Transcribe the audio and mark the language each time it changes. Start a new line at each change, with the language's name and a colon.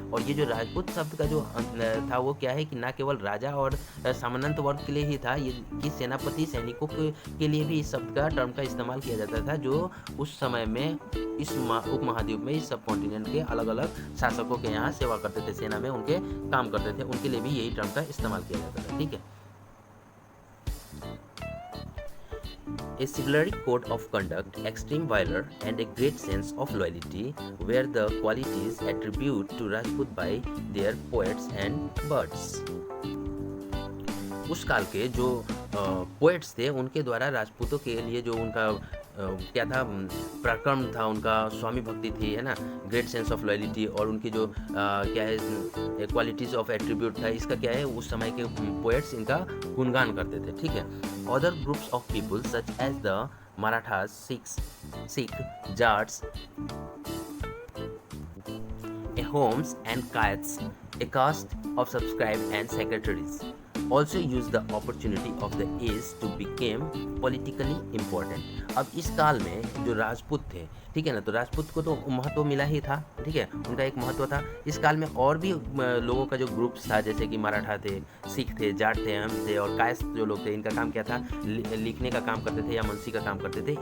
Hindi: और ये जो राजपूत शब्द का जो था वो क्या है कि ना केवल राजा और सामंत वर्ग के लिए ही था, ये कि सेनापति सैनिकों के लिए भी इस शब्द का टर्म का इस्तेमाल किया जाता था जो उस समय में इस उपमहाद्वीप में इस सब कॉन्टिनेंट के अलग अलग शासकों के यहाँ सेवा करते थे, सेना में उनके काम करते थे, उनके लिए भी यही टर्म का इस्तेमाल किया जाता था, ठीक है।
English: A chivalry code of conduct, extreme valor, and a great sense of loyalty were the qualities attributed to Rajput by their poets and bards।
Hindi: उस काल के जो पोएट्स थे उनके द्वारा राजपूतों के लिए जो उनका क्या था, पराक्रम था, उनका स्वामी भक्ति थी, है ना,
English: great sense of loyalty,
Hindi: और उनकी जो क्या है
English: qualities of attribute
Hindi: था, इसका क्या है उस समय के पोएट्स इनका गुणगान करते थे, ठीक है।
English: Other groups of people such as the Marathas, Sikh, Jats, homes and Kayasths, a caste of scribes and secretaries, also used the opportunity of the age to become politically important।
Hindi: अब इस काल में जो राजपूत थे, ठीक है ना, तो राजपूत को तो महत्व मिला ही था, ठीक है, उनका एक महत्व था। इस काल में और भी लोगों का जो ग्रुप्स था, जैसे कि मराठा थे, सिख थे, जाट थे, हम थे, और कायस्थ जो लोग थे, इनका काम क्या था, लिखने का काम करते थे या मुंशी का काम करते थे।